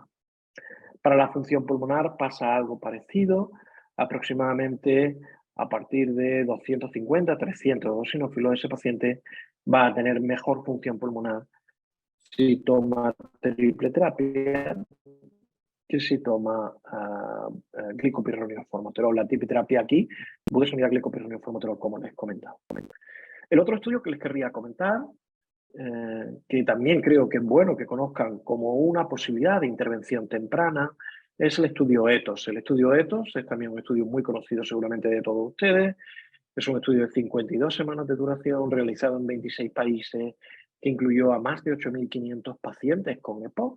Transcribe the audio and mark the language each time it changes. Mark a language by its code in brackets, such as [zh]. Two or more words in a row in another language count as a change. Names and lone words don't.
[es] Para la función pulmonar pasa algo parecido, aproximadamente a partir de 250, 300 eosinófilos, ese paciente va a tener mejor función pulmonar si toma triple terapia que si toma glicopirronio formoterol. La triple terapia aquí, budesonida, glicopirronio formoterol, como les he comentado. El otro estudio que les querría comentar, que también creo que es bueno que conozcan como una posibilidad de intervención temprana, es el estudio ETHOS. El estudio ETHOS es también un estudio muy conocido seguramente de todos ustedes. Es un estudio de 52 semanas de duración realizado en 26 países que incluyó a más de 8.500 pacientes con EPOC.